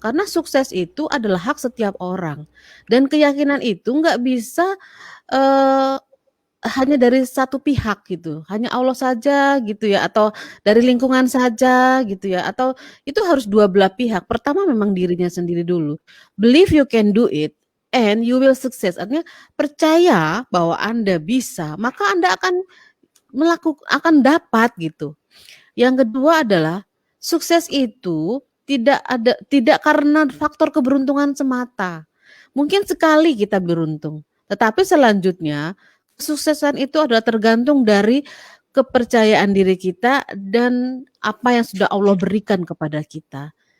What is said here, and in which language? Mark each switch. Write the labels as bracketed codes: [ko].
[id] Karena sukses itu adalah hak setiap orang. Dan keyakinan itu nggak bisa hanya dari satu pihak gitu, hanya Allah saja gitu ya, atau dari lingkungan saja gitu ya, atau itu harus dua belah pihak. Pertama memang dirinya sendiri dulu. [en] Believe you can do it and you will success. [id] Artinya percaya bahwa Anda bisa, maka Anda akan dapat gitu. Yang kedua adalah sukses itu tidak karena faktor keberuntungan semata. Mungkin sekali kita beruntung, tetapi selanjutnya kesuksesan itu adalah tergantung dari kepercayaan diri kita dan apa yang sudah Allah berikan kepada kita.